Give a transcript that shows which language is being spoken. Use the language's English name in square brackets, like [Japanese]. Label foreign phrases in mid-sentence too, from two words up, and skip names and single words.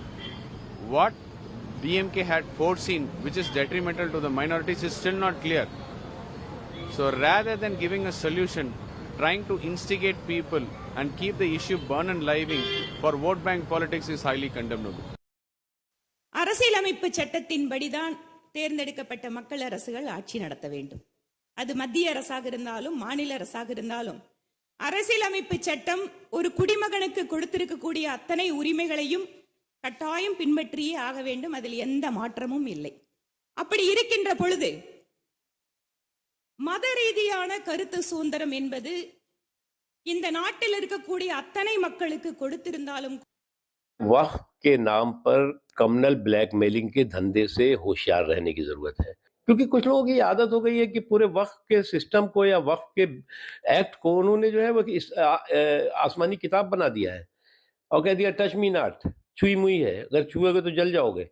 [English] What DMK had foreseen, which is detrimental to the minorities, is still not clear. So rather than giving a solution, trying to instigate people and keep the issue burning living for vote bank politics is highly condemnable. [Tamil] அரசியலமைப்பு சட்டத்தின்படிதான் தேர்ந்தெடுக்கப்பட்ட மக்கள் அரசுகள் ஆட்சி நடத்த வேண்டும். அது மத்திய அரசாக இருந்தாலும் மாநில அரசாக இருந்தாலும் அரசியலமைப்பு சட்டம் ஒரு குடிமகனுக்கு கொடுத்திருக்கக்கூடிய அத்தனை உரிமைகளையும் கட்டாயம் பின்பற்றியே ஆக வேண்டும். அதில் எந்த மாற்றமும் இல்லை. அப்படி இருக்கின்ற பொழுது மத ரீதியான கருத்து சுதந்திரம் என்பது இந்த நாட்டில் இருக்கக்கூடிய அத்தனை மக்களுக்கு கொடுத்திருந்தாலும் [Hindi] वक्फ के नाम पर [English] communal blackmailing [Hindi] के धंधे से होशियार रहने की जरूरत है. क्योंकि कुछ लोगों की आदत हो गई है कि पूरे वक्फ के सिस्टम को या वक्फ के एक्ट को उन्होंने जो है वो आसमानी किताब बना दिया है और कह दिया [English] touch me not, [Hindi] छुई मुई है, अगर छुएगे तो जल जाओगे।